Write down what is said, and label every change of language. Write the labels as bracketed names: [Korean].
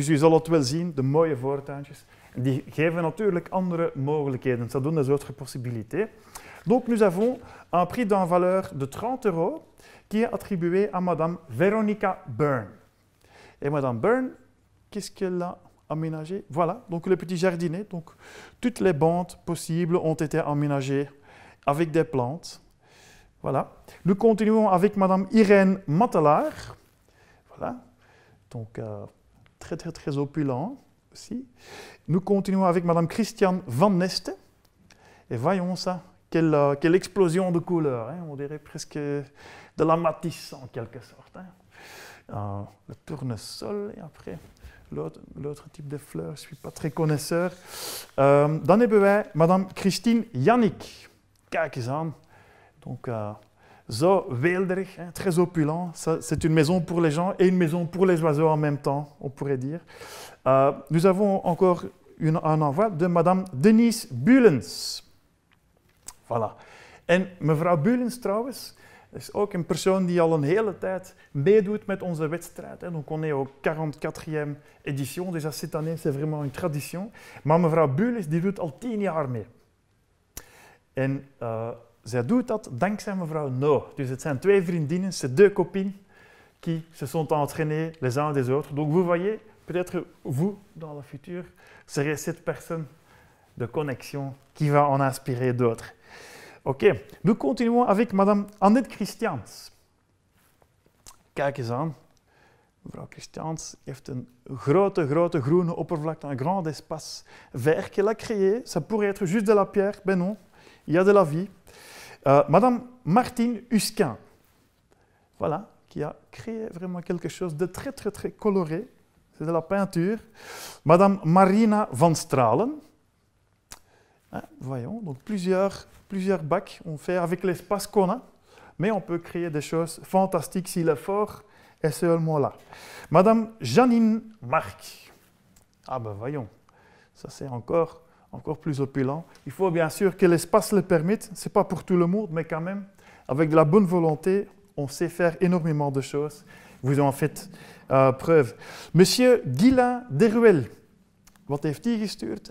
[Dutch] Dus u zal het wel zien, de mooie voortuintjes. Die geven natuurlijk andere mogelijkheden. [French] Ça donne des autres possibilités. Donc nous avons un prix d'une valeur de 30 € qui est attribué à Madame Veronica Byrne. Et Madame Byrne, qu'est-ce qu'elle a aménagé? Voilà, donc le petit jardinet. Donc toutes les bandes possibles ont été aménagées avec des plantes. Voilà. Nous continuons avec Madame Irène Matelaar. Voilà. Donc très très très opulent aussi. Nous continuons avec Madame Christiane Van Neste. Et voyons ça, quelle explosion de couleurs, hein. On dirait presque de la matisse en quelque sorte. Hein. Le tournesol et après l'autre type de fleurs, je ne suis pas très connaisseur. [Dutch] Dan hebben wij Madame Christine Jannik. Kijk eens aan. Donc, zo weelderig, hein, [French] très opulent. C'est une maison pour les gens et une maison pour les oiseaux en même temps, on pourrait dire. Nous avons encore un envoi de Madame Denise Bulens. Voilà. [Dutch] En mevrouw Bulens trouwens, is ook een persoon die al een hele tijd meedoet met onze wedstrijd. [French] Donc on est au 44e édition, déjà cette année c'est vraiment une tradition. [Dutch] Maar mevrouw Bulens die doet al 10 jaar mee. En zij doet dat dankzij mevrouw No. Dus het zijn 2 vriendinnen, [French] c'est 2 copines qui se sont entraînées les uns des autres. Donc vous voyez, peut-être vous, dans le futur, serez cette personne de connexion qui va en inspirer d'autres. Ok, nous continuons avec Madame Annette Christiaans. [Dutch] Kijk eens aan. Mevrouw Christiaans heeft een grote groene oppervlakte, [French] un grand espace vert qu'elle a créé. Ça pourrait être juste de la pierre, ben non, il y a de la vie. Madame Martine Husquin, voilà, qui a créé vraiment quelque chose de très coloré. C'est de la peinture. Madame Marina van Stralen. Voyons, donc plusieurs bacs on fait avec l'espace qu'on a, mais on peut créer des choses fantastiques si l'effort est seulement là. Madame Janine Marc. Ah ben voyons, ça c'est encore plus opulent. Il faut bien sûr que l'espace le permette, c'est pas pour tout le monde, mais quand même, avec de la bonne volonté, on sait faire énormément de choses. Vous en faites preuve. [Dutch] Monsieur Guilain Deruel, wat heeft hij gestuurd?